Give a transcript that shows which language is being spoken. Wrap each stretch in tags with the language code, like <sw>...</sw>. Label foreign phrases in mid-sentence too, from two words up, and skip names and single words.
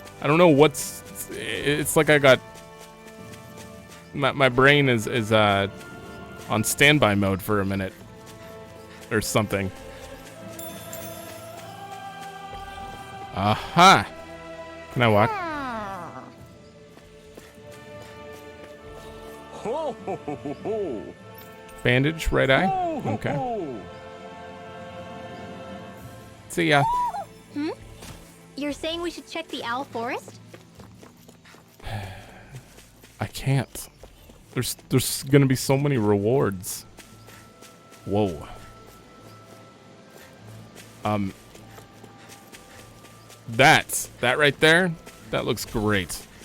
<en>I don't know what's. It's like I got. My brain is on standby mode for a minute or something. Aha! Can I walk? Ho, ho, ho, ho, ho. Bandage, right eye. Ho, ho, Okay. ho. See ya. You're saying we should check the Owl Forest? I can't. There's gonna be so many rewards. Whoa. That right there, that looks great.</en>